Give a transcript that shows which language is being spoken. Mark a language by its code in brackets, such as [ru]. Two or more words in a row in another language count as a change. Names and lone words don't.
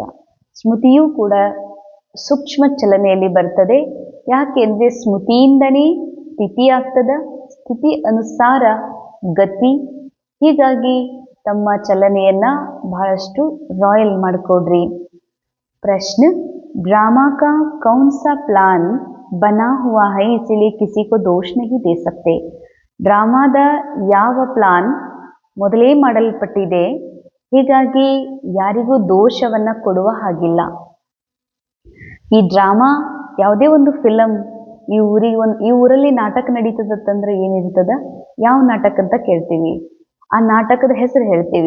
[kn] ಸ್ಮೃತಿಯೂ ಕೂಡ ಸೂಕ್ಷ್ಮ ಚಲನೆಯಲ್ಲಿ ಬರ್ತದೆ. ಯಾಕೆಂದರೆ ಸ್ಮೃತಿಯಿಂದನೇ ಸ್ಥಿತಿ ಆಗ್ತದ, ಸ್ಥಿತಿ ಅನುಸಾರ ಗತಿ. ಹೀಗಾಗಿ ತಮ್ಮ ಚಲನೆಯನ್ನು ಬಹಳಷ್ಟು ರಾಯಲ್ ಮಾಡಿಕೊಡ್ರಿ. ಪ್ರಶ್ನೆ, [hi] ड्रामा का कौन सा प्लान बना हुआ है इसीलिए किसी को दोष नहीं दे सकते. [kn] ಡ್ರಾಮಾದ ಯಾವ ಪ್ಲಾನ್ ಮೊದಲೇ ಮಾಡಲ್ಪಟ್ಟಿದೆ, ಹೀಗಾಗಿ ಯಾರಿಗೂ ದೋಷವನ್ನು ಕೊಡುವ ಹಾಗಿಲ್ಲ. ಈ ಡ್ರಾಮಾ ಯಾವುದೇ ಒಂದು ಫಿಲಮ್, ಈ ಊರಲ್ಲಿ ನಾಟಕ ನಡೀತದಂದ್ರೆ ಏನಿರ್ತದ, ಯಾವ ನಾಟಕ ಅಂತ ಕೇಳ್ತೀವಿ, ಆ ನಾಟಕದ ಹೆಸರು ಹೇಳ್ತೀವಿ.